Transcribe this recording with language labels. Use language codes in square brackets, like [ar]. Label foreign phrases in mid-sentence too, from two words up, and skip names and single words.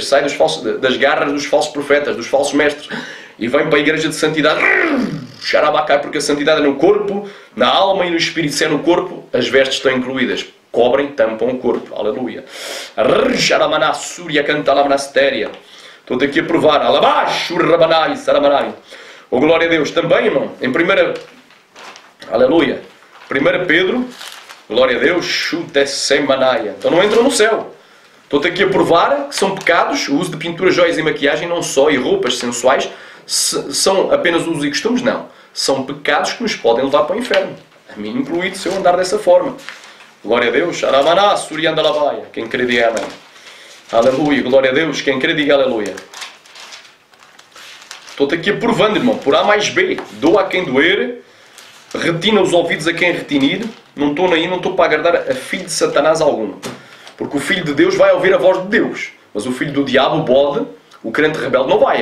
[pt] Sai das garras dos falsos profetas, dos falsos mestres. E vem para a igreja de santidade. Xarabacai, porque a santidade é no corpo, na alma e no espírito. Se é no corpo, as vestes estão incluídas. Cobrem, tampam o corpo. Aleluia. Estou-te aqui a provar. Alabaixo, rabanai, saramanai. Oh, glória a Deus. Também, irmão, em primeira... Aleluia. 1 Pedro, glória a Deus, chuta semanaia. Então não entram no céu. Estou-te aqui a provar que são pecados. O uso de pintura, joias e maquiagem, não só, e roupas sensuais, são apenas usos e costumes, não. São pecados que nos podem levar para o inferno. A mim incluído se eu andar dessa forma. Glória a Deus. Aramaná, surianda lavaia. Quem crê diga amém. Aleluia. Glória a Deus. Quem crê diga aleluia. Estou-te aqui aprovando, irmão. Por A mais B. Doa a quem doer. Retina os ouvidos a quem retinir. Não estou aí, não estou para agradar a filho de Satanás algum. Porque o filho de Deus vai ouvir a voz de Deus. Mas o filho do diabo, o bode, o crente rebelde não vai.